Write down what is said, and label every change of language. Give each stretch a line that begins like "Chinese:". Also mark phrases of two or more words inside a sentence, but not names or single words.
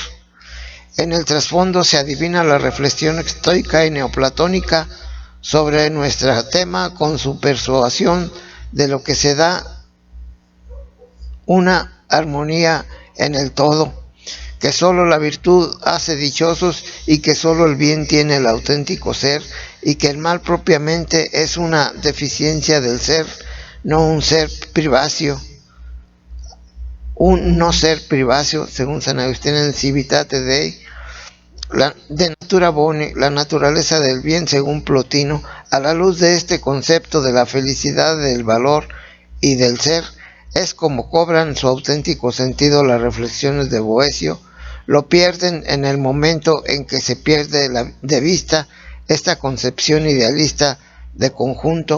Spanish: En el trasfondo se adivina la reflexión estoica y neoplatónica sobre nuestro tema, con su persuasión de lo que se da una armonía en el todo, que solo la virtud hace dichosos, y que solo el bien tiene el auténtico ser, y que el mal propiamente es una deficiencia del ser, no un ser privacio. Un no ser privacio, según San Agustín en Civitate Dei, de natura boni, la naturaleza del bien, según Plotino. A la luz de este concepto de la felicidad, del valor y del ser, es como cobran su auténtico sentido las reflexiones de Boecio. Lo pierden en el momento en que se pierde de vista esta concepción idealista de conjunto.